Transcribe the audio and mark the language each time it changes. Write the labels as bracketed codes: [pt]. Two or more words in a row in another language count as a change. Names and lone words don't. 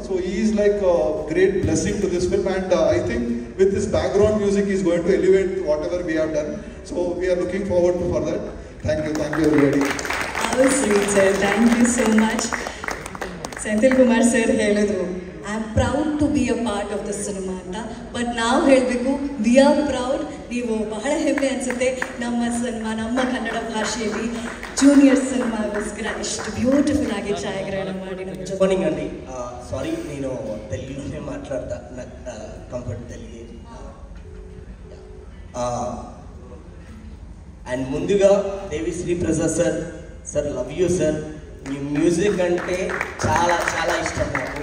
[en] So he is like a great blessing to this film, and I think with this background music he is going to elevate whatever we have done. So we are looking forward for that. Thank you everybody. How sweet sir, thank you so much. [kn] Senthil Kumar sir ಹೇಳಿದ್ರು [en] I am proud to be a part of the cinema [kn] ಅಂತ. ಬಟ್ ನಾವು ಹೇಳಬೇಕು, [en] we are proud. [kn] ನೀವು ಬಹಳ ಹೆಮ್ಮೆ ಅನಿಸುತ್ತೆ ನಮ್ಮ ಸಿನಿಮಾ, ನಮ್ಮ ಕನ್ನಡ ಭಾಷೆಯಲ್ಲಿ ಜೂನಿಯರ್ ಸಿನಿಮಾಗೋಸ್ಕರ ಇಷ್ಟು ಬ್ಯೂಟಿಫುಲ್ ಆಗಿ ಛಾಯಾಗ್ರಹಣ ಮಾಡಿ ನಮ್ಮ ಜೊತೆ. [te] మార్నింగ్ అండి, సారీ నేను తెలుగులోనే మాట్లాడతా, నాకు కంఫర్ట్ తెలుగు. అండ్ ముందుగా దేవి శ్రీ ప్రసాద్ సార్ [en] love you sir. [te] మీ మ్యూజిక్ అంటే చాలా చాలా ఇష్టం నాకు.